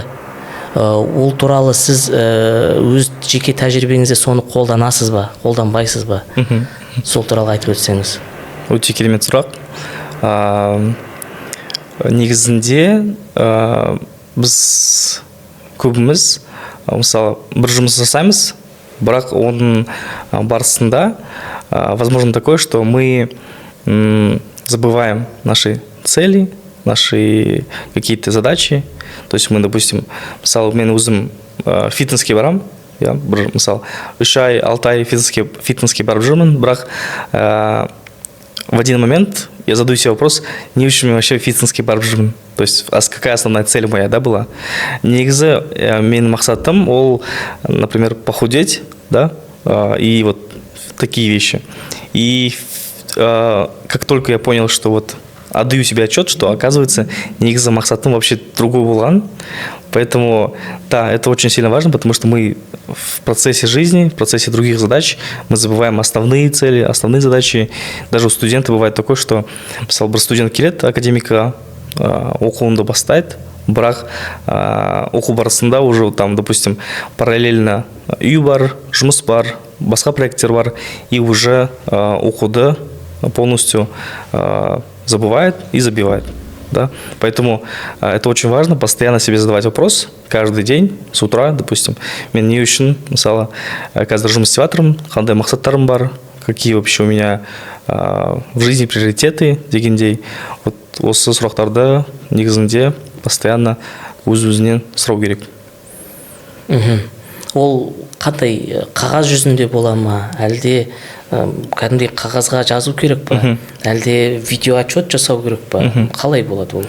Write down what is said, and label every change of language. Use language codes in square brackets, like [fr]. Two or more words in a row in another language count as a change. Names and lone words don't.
[kk] Ол туралы сіз өз жеке тәжірибеңізде соны қолданасыз ба, қолданбайсыз ба? Сол туралы айтып өтсеңіз. Өте керемет сұрақ. Негізінде біз көбіміз мысалы бір жұмыс жасаймыз, бірақ оның барысында [ru] возможно такое, что мы забываем наши цели, наши какие-то задачи. То есть мы, допустим, [kk] мысалы мен өзім фитнеске барам, бір мысалы 3 ай 6 ай фитнеске барып жүрмін, бірақ [ru] в один момент я задаю себе вопрос, [kk] не үшін мен вообще фитнеске барып жүрмін. [ru] То есть какая основная цель моя, да, была? [kk] Негізі менің мақсатым ол, [ru] например, похудеть, да, и вот такие вещи. И как только я понял, что вот отдаю себе отчет, что, оказывается, [kk] негізі мақсатым вообще другой болған. [ru] Поэтому, да, это очень сильно важно, потому что мы в процессе жизни, в процессе других задач, мы забываем основные цели, основные задачи. Даже у студента бывает такое, что, [kk] мысалы, бір студент келеді академика, оқуында бастайды, бірақ оқу барысында [ru] уже там, допустим, параллельно [kk] үй бар, жұмыс бар, басқа проекттер бар, [ru] и уже [kk] оқуды [ru] полностью забывает и забивает. Да? Поэтому это очень важно, постоянно себе задавать вопрос, каждый день, с утра, допустим, [kk] мен не үшін, мысалы, қазір жұмыс істеп жатырмын, қандай мақсаттарым бар, [ru] какие вообще у меня в жизни приоритеты дегендей. [kk] Вот осы сұрақтарды негізінде постоянно өз-өзінен сұрау керек. Ол қандай қағаз жүзінде бола ма, әлде кәдімгідей қағазға жазу керек па, әлде видео отчет жасау керек па, қалай болады ол?